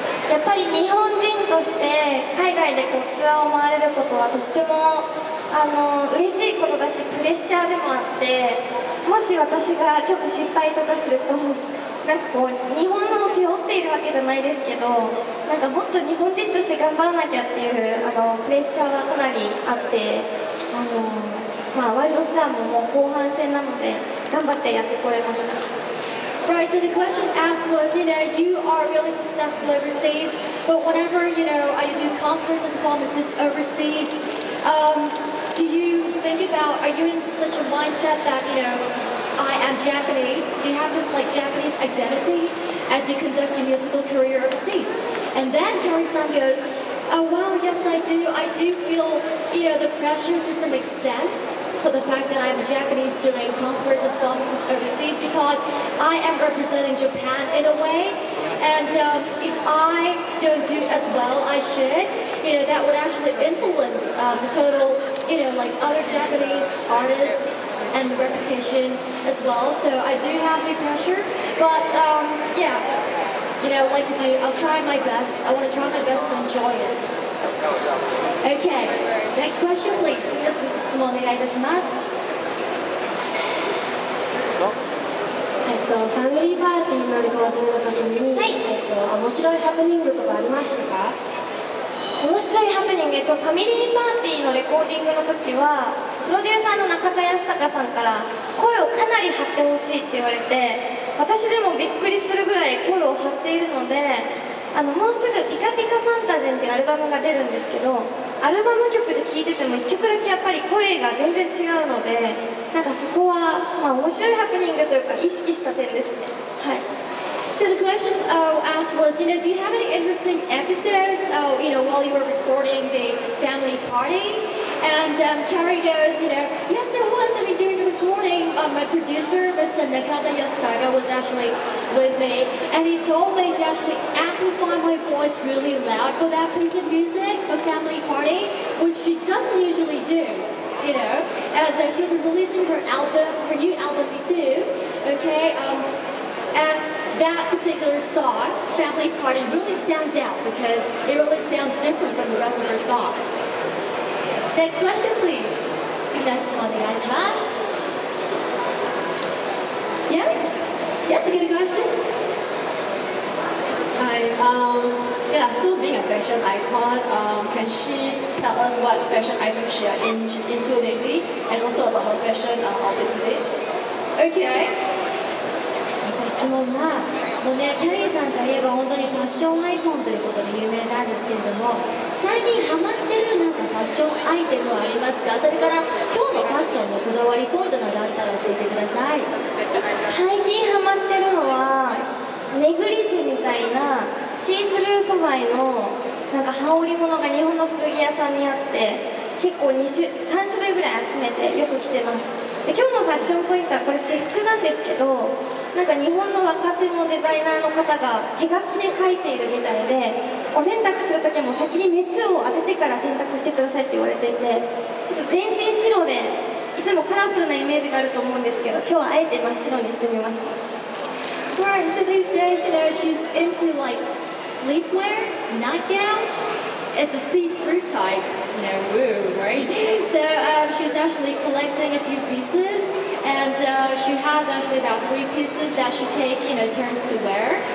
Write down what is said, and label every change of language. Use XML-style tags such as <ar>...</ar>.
<ja>やっぱり日本人として海外でツアーを回れることはとっても嬉しいことだし、プレッシャーでもあって、もし私がちょっと失敗とかすると、なんか日本のを背負っているわけじゃないですけど、なんかもっと日本人として頑張らなきゃっていうプレッシャーはかなりあって、ワールドツアーももう後半戦なので頑張ってやってこれました。</ja> <en>Right, so the question asked was, you are really successful overseas, but whenever, you do concerts and performances overseas, do you think about, are you in such a mindset that, I am Japanese? Do you have this, Japanese identity as you conduct your musical career overseas? And then Carrie-san goes, oh, well, yes, I do. I do feel, the pressure to some extent for the fact that I'm a Japanese doing concerts and performances overseas because I am representing Japan in a way, and if I don't do as well I should, that would actually influence the total, other Japanese artists and the reputation as well. So I do have the pressure, but yeah, I'll try my best. I want to try my best to enjoy it. Okay, next question please.</en> <ja>次の質問お願いいたします。ファミリーパーティーのレコーディングの時に、面白いハプニングとかありましたか？面白いハプニング、ファミリーパーティーのレコーディングの時はプロデューサーの中田康隆さんから声をかなり張ってほしいって言われて、私でもびっくりするぐらい声を張っているので、もうすぐ「ピカピカファンタジン」っていうアルバムが出るんですけど、アルバム曲で聴いてても1曲だけやっぱり声が全然違うので、なんかそこは、面白いハプニングというか意識した点ですね。はい。</ja> <en>So the question asked was, do you have any interesting episodes, while you were recording the family party? And Carrie goes, yes, there was. I mean, during the recording, my producer, Mr. Nanda was actually with me, and he told me to actually amplify my voice really loud for that piece of music, a family party, which she doesn't usually do. And she'll be releasing her new album soon, okay? And that particular song, Family Party, really stands out because it really sounds different from the rest of her songs. Next question, please.</en> <ja>次の質問お願いします。</ja> <en>Yes? Yes, a good question? Hi, so being a fashion icon, can she tell us what fashion items she are into lately, and also about her fashion outfit today? Okay.</en> <ja>質問は、もうね、キャリーさんといえば本当にファッションアイコンということで有名なんですけれども、最近ハマってるなんかファッションアイテムはありますか？それから今日のファッションのこだわりポイントなどあったら教えてください。最近ハマってるのはネグリジェみたいなシースルー素材のなんか羽織物が日本の古着屋さんにあって、結構3種類ぐらい集めてよく着てます。で今日のファッションポイントはこれ私服なんですけど、なんか日本の若手のデザイナーの方が手書きで描いているみたいで、お洗濯する時も先に熱を当ててから洗濯してくださいって言われていて、ちょっと全身白でいつもカラフルなイメージがあると思うんですけど、今日はあえて真っ白にしてみました。</ja> <en>Right, so these days, she's into sleepwear, nightgowns. It's a see-through type, woo, right? So she's actually collecting a few pieces, and she has actually about 3 pieces that she turns to wear.</en>